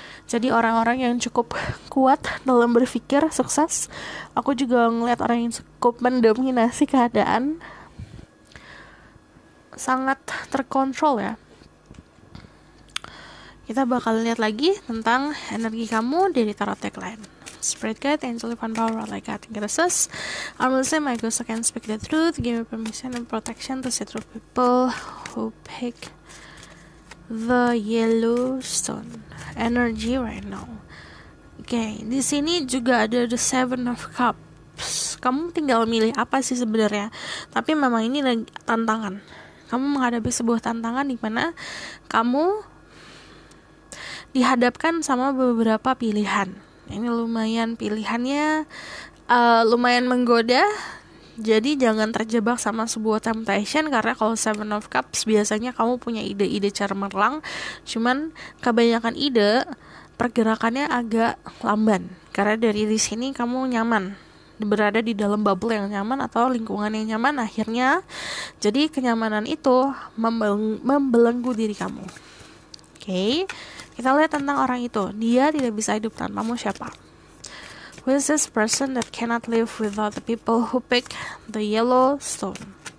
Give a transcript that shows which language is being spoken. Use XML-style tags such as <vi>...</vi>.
<id>Jadi orang-orang yang cukup kuat dalam berpikir sukses. Aku juga ngeliat orang yang cukup mendominasi keadaan, sangat terkontrol ya. Kita bakal lihat lagi tentang energi kamu dari tarot deck lain.</id> <en>Spirit guide, angel divine power, like cutting it says, I will say my ghost can speak the truth, give me permission and protection to see through people who pick the Yellowstone energy right now.</en> <id>Oke, di sini juga ada the Seven of Cups. Kamu tinggal milih apa sih sebenarnya. Tapi memang ini lagi tantangan. Kamu menghadapi sebuah tantangan di mana kamu dihadapkan sama beberapa pilihan. Ini lumayan pilihannya lumayan menggoda. Jadi jangan terjebak sama sebuah temptation, karena kalau Seven of Cups biasanya kamu punya ide-ide cemerlang, cuman kebanyakan ide pergerakannya agak lamban. Karena dari di sini kamu nyaman berada di dalam bubble yang nyaman atau lingkungan yang nyaman, akhirnya jadi kenyamanan itu membelenggu diri kamu. Oke, kita lihat tentang orang itu. Dia tidak bisa hidup tanpamu, siapa?</id> <en>Who is this person that cannot live without the people who pick the Yellowstone?</en>